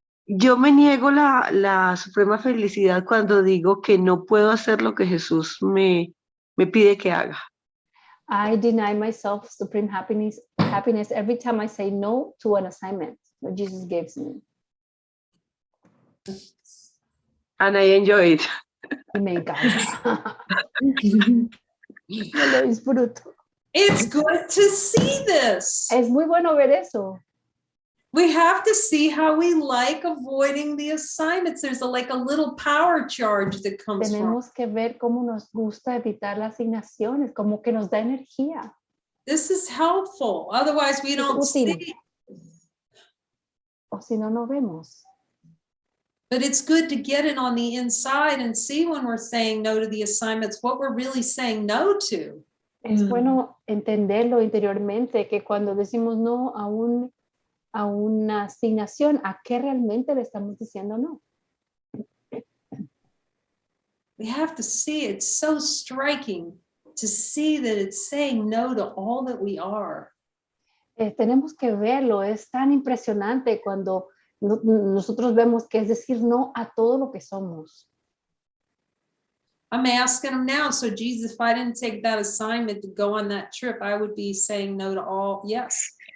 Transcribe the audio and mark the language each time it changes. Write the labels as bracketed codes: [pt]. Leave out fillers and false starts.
[es] Yo me niego la suprema felicidad cuando digo que no puedo hacer lo que Jesús me pide que haga. [en] I deny myself supreme happiness every time I say no to an assignment that Jesus gives me. And I enjoy it. [es] Y me encanta. Yo lo disfruto. [en] It's good to see this. [es] Es muy bueno ver eso. [en] We have to see how we like avoiding the assignments. There's like a little power charge that comes from. [es] Tenemos que ver cómo nos gusta evitar las asignaciones, como que nos da energía. [en] This is helpful. Otherwise, we don't see. [es] O si no, no vemos. [en] But it's good to get it on the inside and see when we're saying no to the assignments, what we're really saying no to. [es] Es bueno entenderlo interiormente, que cuando decimos no a una asignación, ¿a qué realmente le estamos diciendo no? [en] We have to see it. It's so striking to see that it's saying no to all that we are. [es] Tenemos que verlo, es tan impresionante cuando nosotros vemos que es decir no a todo lo que somos. [en] I'm asking him now, so Jesus, if I didn't take that assignment to go on that trip, I would be saying no to all, yes.